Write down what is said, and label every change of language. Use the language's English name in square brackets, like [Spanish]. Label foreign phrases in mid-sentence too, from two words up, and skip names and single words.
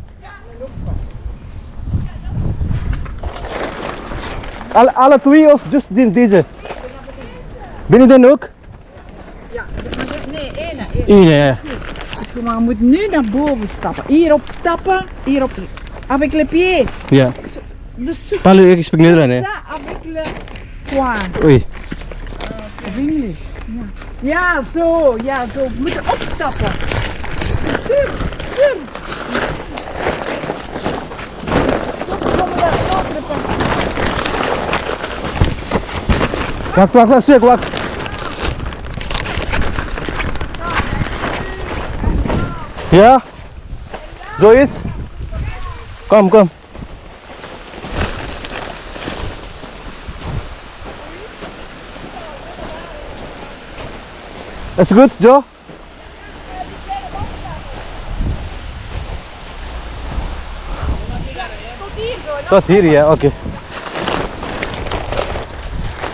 [Dutch] Alle twee of just deze? Binnen de hoek? Ja, nee, ene. Eén, ja. Dus je moet nu naar boven stappen. Hierop stappen, hierop. [French] Avec le pied. [Dutch] Ja. Dus zoek Palu, ik spreek Nederlands hè. [French] ça avec le poing. [Dutch] Oei. Of English. Ja, zo. Ja, zo. We moeten opstappen. [French] Sur, sur. [Dutch] Kom naar de andere pas. Wacht, stuk, wacht. Ja? Zoiets? Kom. [English] It's good, [Dutch] Joe? Tot hier zo. Tot hier, ja, oké.